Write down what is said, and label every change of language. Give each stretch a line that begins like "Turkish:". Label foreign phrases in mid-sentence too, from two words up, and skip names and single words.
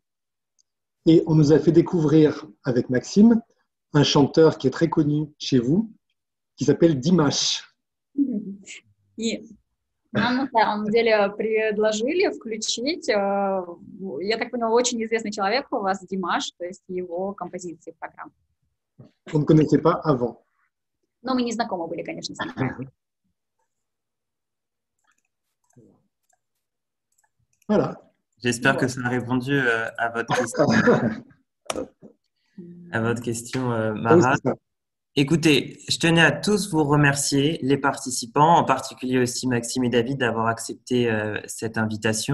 French: Et on nous a fait découvrir avec Maxime un chanteur qui est très connu chez vous, qui s'appelle Dimash.
Russian: И нам на самом деле предложили включить, я так поняла, очень известный человек у вас, Димаш, то есть его композиции в программу.
French: On ne connaissait pas avant.
Russian: Но мы не знакомы были, конечно, с ним.
French: Voilà. J'espère que ça a répondu à votre question, Marat. Écoutez, je tenais à tous vous remercier, les participants, en particulier aussi Maxime et David, d'avoir accepté cette invitation.